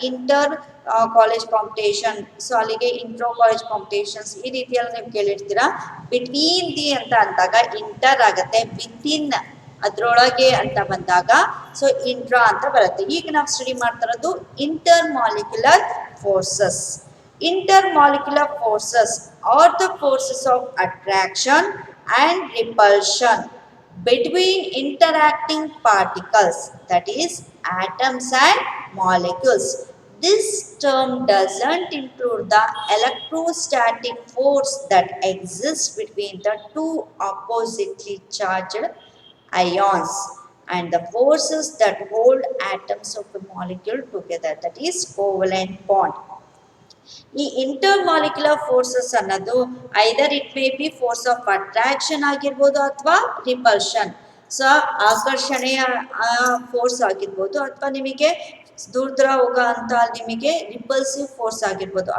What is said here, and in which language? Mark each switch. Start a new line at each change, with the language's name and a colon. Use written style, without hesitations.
Kannada: Inter college competition, so ಅಲ್ಲಿಗೆ intro college competitions ಈ ರೀತಿಯಲ್ಲಿ ನೀವು ಕೇಳಿರ್ತೀರಾ.
English: between the
Kannada: ಅಂತ ಅಂದಾಗ ಇಂಟರ್ ಆಗುತ್ತೆ, ವಿತಿನ್ ಅದ್ರೊಳಗೆ ಅಂತ ಬಂದಾಗ ಸೊ ಇಂಟ್ರಾ ಅಂತ ಬರುತ್ತೆ. ಈಗ ನಾವು ಸ್ಟಡಿ ಮಾಡ್ತಾ ಇರೋದು inter molecular forces.
English: Intermolecular forces are the forces of attraction and repulsion between interacting particles, that is atoms and molecules. This term doesn't include the electrostatic force that exists between the two oppositely charged ions and the forces that hold atoms of a molecule together, that is covalent bond.
Kannada: ಈ intermolecular forces ಅನ್ನೋದು
English: either it may be force of attraction
Kannada: ಆಗಿರ್ಬೋದು ಅಥವಾ repulsion, so ಆಕರ್ಷಣೆಯ force ಆಗಿರ್ಬೋದು ಅಥವಾ ನಿಮಗೆ ದೂರ ಹೋಗ ಅಂತ ನಿಮಗೆ ರಿಪಲ್ಸಿವ್ ಫೋರ್ಸ್ ಆಗಿರ್ಬೋದು.